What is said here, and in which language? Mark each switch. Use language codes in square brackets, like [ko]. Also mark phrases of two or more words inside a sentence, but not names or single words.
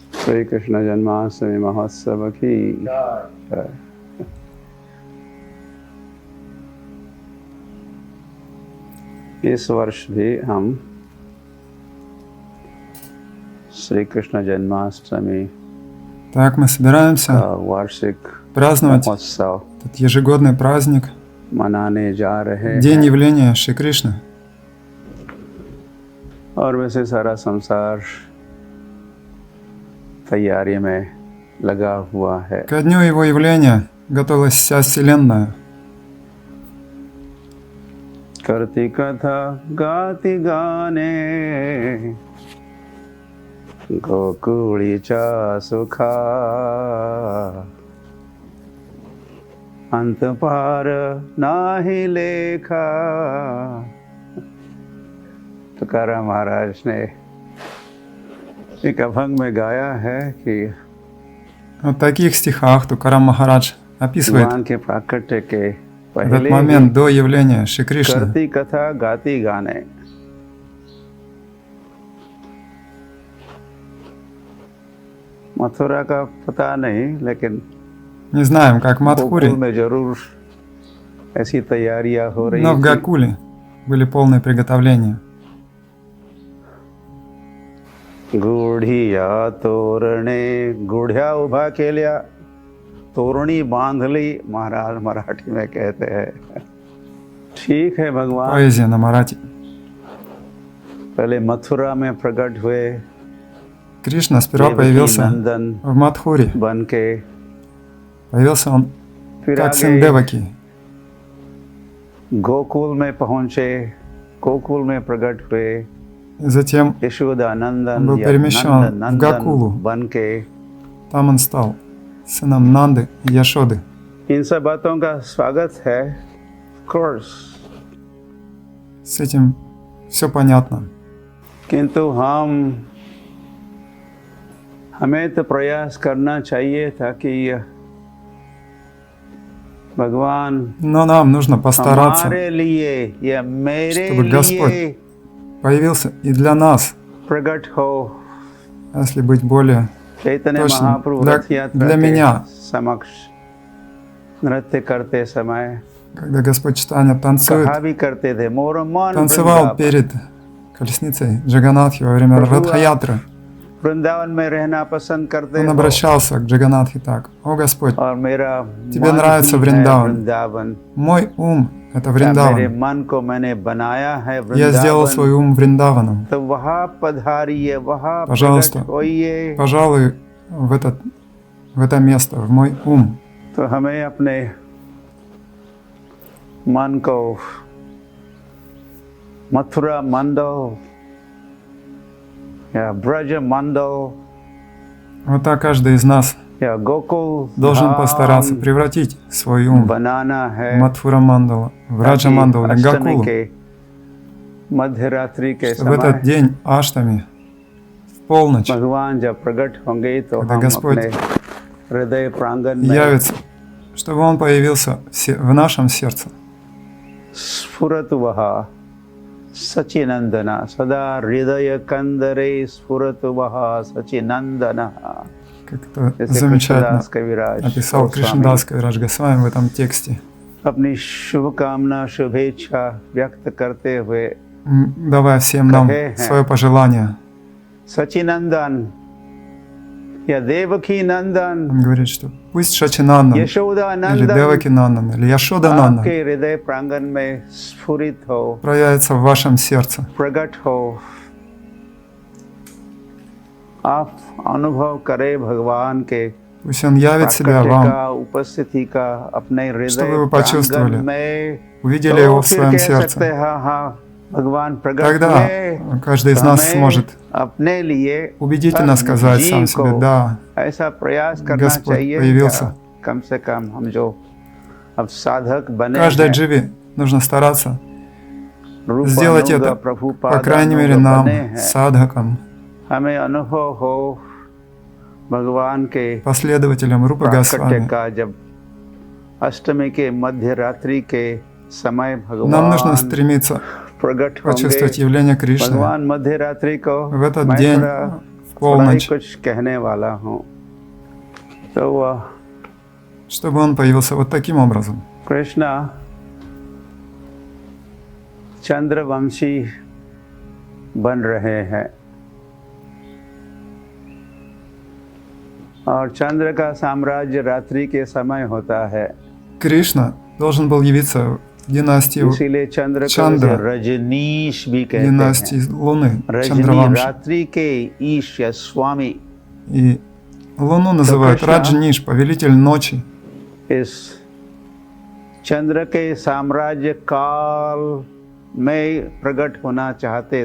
[hi] श्री कृष्ण जन्माष्टमी महोत्सव की जय। इस वर्ष भी हम श्री कृष्ण जन्माष्टमी [ru] Так, мы собираемся [hi] वार्षिक [ru] праздновать [hi] महोत्सव [ru] этот ежегодный праздник, [hi] मनाने जा रहे [ru] День [hi] हैं [ru] явления Шри Кришны. [hi] और वैसे सारा संसार तैयारी में लगा हुआ है। [ru] Ко дню его явления готовилась вся Вселенная. [mr] करती कथा गाती गाने गोकुळीचा सुखा अंत पार नाही लेखा। [hi] तुकाराम महाराज ने एक अभंग में गाया है कि [ru] В таких стихах Тукарам Махарадж описывает [hi] भगवान के प्राकट्य के [ru] этот [hi] पहले [ru] момент до явления Шри Кришны. [mr] करती कथा गाती गाने। [hi] मथुरा का पता नहीं, लेकिन [ru] Не знаем, как в [hi] गोकुल [ru] Мадхуре, [hi] में जरूर ऐसी तैयारियां हो रही [ru] но в [hi] थी। [ru] Гакуле были полные приготовления. [mr] गुढिया तोरणे गुढ्या उभा केल्या तोरणी बांधली, [hi] महाराज मराठी में कहते हैं। ठीक है, भगवान [ru] Поэзия на Марате. [hi] पहले मथुरा में प्रकट हुए [ru] Кришна сперва [hi] देवकी [ru] появился [hi] नंदन [ru] в Мадхуре. [hi] बन के, [ru] Появился он [hi] फिर [ru] как сын [hi] आगे [ru] Деваки. [hi] गोकुल में पहुंचे, गोकुल में प्रकट हुए [ru] Затем [hi] यशोदा नंदन [ru] он был [hi] या [ru] перемещен [hi] नंदन [ru] в Гакулу. [hi] बन के। [ru] Там он стал сыном Нанды и Яшоды. [hi] इन सब बातों का स्वागत है, [en] of course, [ru] С этим все понятно. [hi] किंतु हमें तो प्रयास करना चाहिए ताकि भगवान [ru] Но нам нужно постараться, [hi] हमारे लिए या मेरे [ru] чтобы Господь [hi] लिए [ru] появился и для нас, [hi] प्रकट हो। [ru] если быть более [hi] चैतन्य [ru] точным, [hi] महाप्रभु रथ यात्रा [ru] для [hi] के [ru] меня, [hi] समक्ष नृत्य करते समय [ru] когда Господь Чайтанья танцует, [hi] कहा भी करते थे, मोर मन [ru] танцевал перед колесницей Джаганатхи во время Радха-ятры. [hi] वृंदावन में रहना पसंद करते [ru] Он [hi] हो [ru] обращался к Джаганатхе так: «О Господь, [hi] और मेरा [ru] тебе [hi] मन [ru] нравится [hi] ही है [ru] Вриндаван. [hi] वृंदावन। [ru] Мой ум — это [hi] या मेरे [ru] Вриндаван. [hi] मन को मैंने बनाया है [ru] Я сделал [hi] वृंदावन, [ru] свой ум Вриндаваном. [hi] तो वहाँ पधारिए, वहाँ [ru] Пожалуйста, [hi] प्रकट होइए। [ru] пожалуй, в это место, в мой ум». [hi] तो हमें अपने मन को मथुरा मंडल या ब्रज मंडल [ru] Вот так каждый из нас [hi] या गोकुल [ru] должен постараться [hi] धाम [ru] превратить свой ум [hi] बनाना [ru] в [hi] है, [ru] Мадхура Мандала, в Раджа [hi] ताकि [ru] Мандалу или [hi] अष्टमी [ru] Гакулу, [hi] के मध्य रात्रि के [ru] чтобы в этот [hi] समय [ru] день Аштами, в полночь, [hi] भगवान जब प्रकट होंगे तो [ru] когда [hi] हम [ru] Господь [hi] अपने हृदय प्रांगण में [ru] явится, чтобы Он появился в нашем сердце. [sa] स्फुरतु वहा सचिनंदना सदा हृदय कंदरे स्फुरतु वहा सचिनंदना। [ru] Как это [hi] जैसे [ru] замечательно [hi] कृष्णदास कविराज [ru] описал [hi] गोस्वामी [ru] Кришнадас Кавирадж Госвами в этом тексте, [hi] अपनी शुभकामना शुभेच्छा व्यक्त करते हुए [ru] давая всем нам [hi] कहे हैं, [ru] свое пожелание. [hi] सचिनंदन या देवकी नंदन, [ru] Он говорит, что пусть Шачинандан [hi] यशोदा [ru] или [hi] नंदन [ru] Деваки Нандан или Яшода [hi] आपके [ru] Нандан [hi] हृदय प्रांगण में स्फुरित हो, [ru] проявится в вашем сердце. [hi] प्रकट हो। आप अनुभव करें भगवान के [ru] Пусть Он явит себя [hi] प्राकट्य [ru] вам, [hi] का, उपस्थिति का अपने [ru] чтобы [hi] हृदय [ru] вы почувствовали, [hi] प्रांगण में। [ru] увидели [hi] तो [ru] Его в [hi] फिर [ru] своем [hi] कह सकते [ru] сердце. [hi] हैं, हाँ भगवान प्रकट [ru] Тогда [hi] हुए, [ru] каждый из [hi] तो [ru] нас [hi] हमें [ru] сможет [hi] अपने लिए [ru] убедительно [hi] हर [ru] сказать сам [hi] जीव [ru] себе: [hi] को [ru] да, [hi] ऐसा प्रयास करना [ru] Господь [hi] चाहिए [ru] появился. [hi] क्या? कम से कम हम जो अब साधक बने [ru] каждой [hi] हैं, [ru] дживе нужно стараться [hi] रूप [ru] сделать [hi] अनुग [ru] это, [hi] प्रभुपाद [ru] по крайней мере, [hi] अनुग [ru] нам, [hi] बने हैं। [ru] садхакам, [hi] हमें अनुभव हो भगवान के [ru] последователям Рупы [hi] प्राकट्य [ru] Госвами. [hi] का, जब अष्टमी के मध्य रात्रि के समय [ru] Нам нужно [hi] भगवान [ru] стремиться [hi] प्रकट [ru] почувствовать [hi] होंगे। [ru] явление Кришны [hi] भगवान मध्य रात्रि को [ru] в этот [hi] मैं [ru] день, [hi] थोड़ा थोड़ा ही [ru] полночь, [hi] कुछ कहने वाला हूँ। तो [ru] чтобы он появился вот таким образом. [hi] कृष्णा चंद्रवंशी बन रहे हैं और चंद्र का साम्राज्य रात्रि के समय होता है, [ru] Кришна должен был явиться в династию [hi] इसीलिए चंद्र को [ru] Чандра, [hi] उसे रजनीश भी कहते [ru] династии [hi] हैं। [ru] Луны, [hi] रजनी [ru] Чандравамши. [hi] रात्रि के ईश या स्वामी। [ru] И Луну называют Кришна- Раджниш, повелитель ночи. [hi] इस चंद्र के साम्राज्य काल में प्रकट होना चाहते थे,